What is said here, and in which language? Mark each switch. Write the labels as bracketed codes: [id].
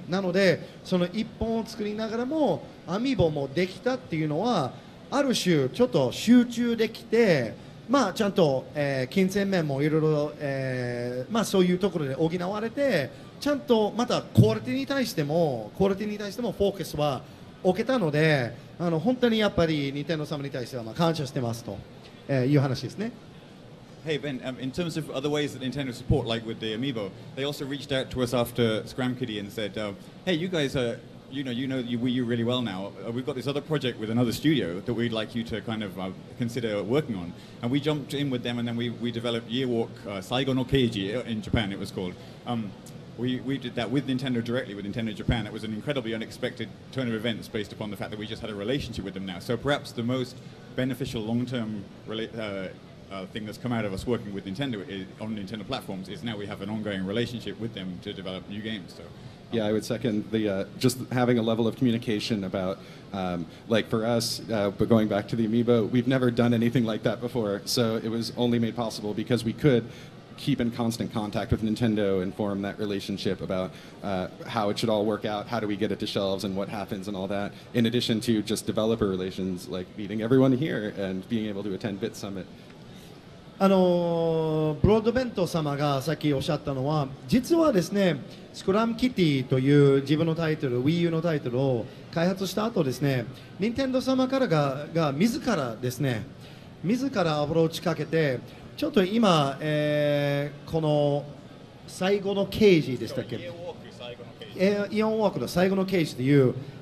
[ja] なのでその1本を作りながらもアミーボもできたっていうのは、ある種ちょっと集中できて、ちゃんと、金銭面もいろいろ、そういうところで補われて、ちゃんとまたクオリティに対してもフォーカスは置けたので、本当にやっぱりニンテンドー様に対しては感謝してますと、いう話ですね。 [en] Hey Ben, in terms of other ways that Nintendo support, like with the Amiibo, they also reached out to us after Scram Kitty and said, "Hey, you guys are, you know Wii U really well now. We've got this other project with another studio that we'd like you to kind of consider working on." And we jumped in with them, and then we developed Year Walk Saigo no Keiji in Japan. It was called. We did that with Nintendo directly, with Nintendo Japan. It was an incredibly unexpected turn of events based upon the fact that we just had a relationship with them now. So perhaps the most beneficial long-term thing that's come out of us working with Nintendo on Nintendo platforms is now we have an ongoing relationship with them to develop new games. So. Yeah, I would second the just having a level of communication about, like for us, but going back to the Amiibo, we've never done anything like that before. So it was only made possible because we could keep in constant contact with Nintendo and form that relationship about how it should all work out, how do we get it to shelves and what happens and all that, in addition to just developer relations like meeting everyone here and being able to attend BitSummit. [ja] ブロードベント様がさっきおっしゃったのは、実はですね、スクラムキティという自分のタイトル、Wii U のタイトルを開発した後ですね、任天堂様からが自らですね、自らアプローチかけて、ちょっと今、この最後の刑事でしたっけ、イオンウォークの最後の刑事という、